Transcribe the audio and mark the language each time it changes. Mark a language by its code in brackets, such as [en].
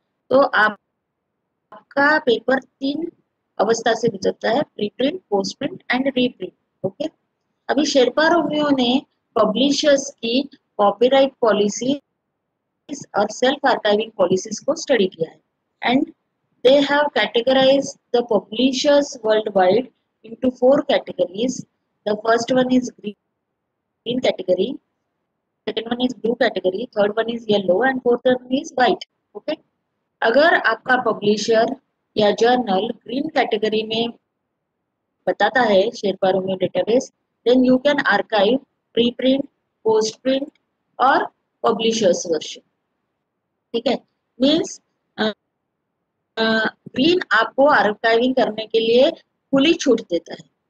[hi] तो आपका पेपर 3 अवस्था से गुजरता है, pre print, post print and reprint. Okay, अभी शेरपा रोमियो ने पब्लिशर्स की कॉपीराइट पॉलिसी और सेल्फ आर्काइविंग पॉलिसीज को स्टडी किया है. [en] And they have categorized the publishers worldwide into 4 categories. The first one is green category, second one is blue category, third one is yellow and fourth one is white. [hi] Okay, अगर आपका publisher या journal green category में बताता है Sherpa Romeo database, [en] then you can archive preprint, postprint [hi] और publishers version. ठीक है, means green आपको आर्काइविंग करने के लिए खुली छूट देता है.